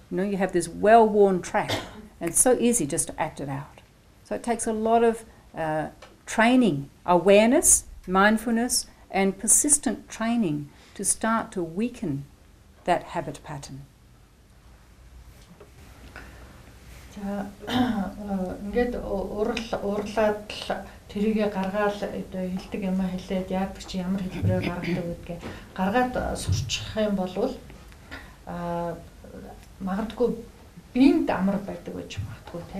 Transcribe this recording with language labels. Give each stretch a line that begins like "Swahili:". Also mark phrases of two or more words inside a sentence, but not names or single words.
English: You have this well-worn track, and it's so easy just to act it out. So it takes a lot of training, awareness, mindfulness, and persistent training to start to weaken that habit pattern.
Mongolian: За ингээд уурлаад тэрийгэ гаргаад одоо хилдэг юм хэлээд яадаг чи ямар хэлбэрээр гаргадаг гэдгээ гаргаад сурчих юм бол магадгүй биенд амар байдаг гэж магадгүй тийм.